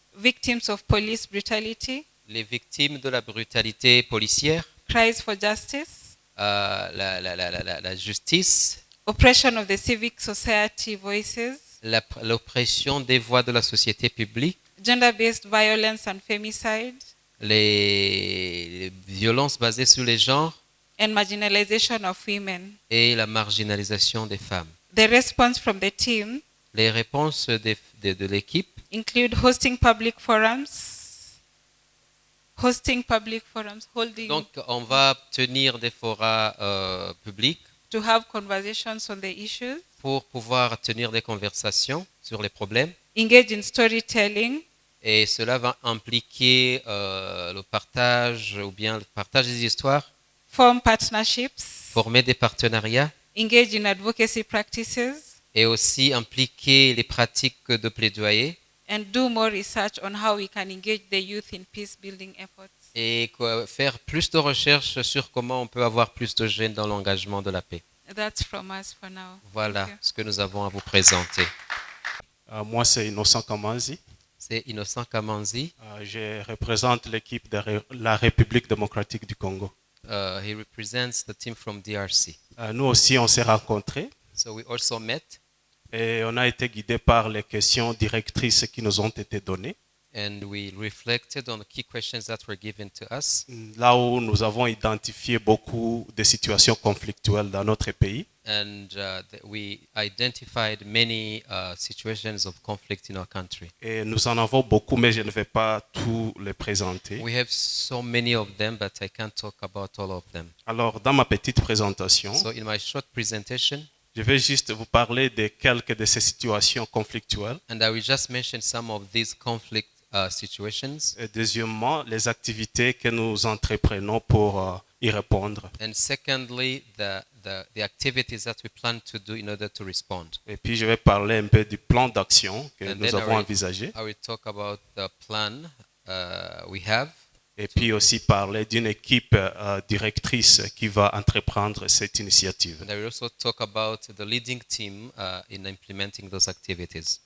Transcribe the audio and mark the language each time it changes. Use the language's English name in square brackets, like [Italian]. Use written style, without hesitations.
[English] victims of police brutality, [French] les victimes de la brutalité policière, [English] cries for justice, [French] la justice, [English] oppression of the civic society voices, [French] l'oppression des voix de la société publique, [English] gender-based violence and femicide, [French] les violences basées sur les genres [English] and marginalization of women. [French] et la marginalisation des femmes. [English] The response from the team [French] Les réponses de l'équipe [English] include hosting public forums, holding [French] donc on va tenir des forats publics [English] to have conversations on the issues, [French] pour pouvoir tenir des conversations sur les problèmes [English] engage in storytelling, [French] et cela va impliquer le partage ou bien le partage des histoires, [English] form partnerships, [French] former des partenariats [English] engage in advocacy practices, [French] et aussi impliquer les pratiques de plaidoyer [English] and do more research on how we can engage the youth in peace building efforts. [French] et faire plus de recherches sur comment on peut avoir plus de jeunes dans l'engagement de la paix. [English] That's from us for now. [French] Voilà [English] Thank you. [French] ce que nous avons à vous présenter. Moi, c'est Innocent Kamanzi. C'est Innocent Kamanzi. Je représente l'équipe de la République démocratique du Congo. [English] He represents the team from DRC. [French] Nous aussi, on s'est rencontrés [English] So we also met [French] et on a été guidés par les questions directrices qui nous ont été données. [English] and we reflected on the key questions that were given to us. [French] Là où nous avons identifié beaucoup de situations conflictuelles dans notre pays. [English] And we identified many situations of conflict in our country. [French] Et nous en avons beaucoup, mais je ne vais pas tous les présenter. [English] We have so many of them, but I can't talk about all of them. [French] Alors, dans ma petite présentation, [English] So in my short presentation, [French] je vais juste vous parler de quelques de ces situations conflictuelles. [English] and I will just mention some of these conflict situations. [French] Et deuxièmement, les activités que nous entreprenons pour y répondre. [English] And secondly, the activities that we plan to do in order to respond. [French] Et puis, je vais parler un peu du plan d'action que [English] And [French] nous [English] then [French] avons envisagé. [English] I will talk about the plan we have. [French] Et puis aussi parler d'une équipe directrice qui va entreprendre cette initiative. [English] And I will also talk about the leading team in implementing those activities.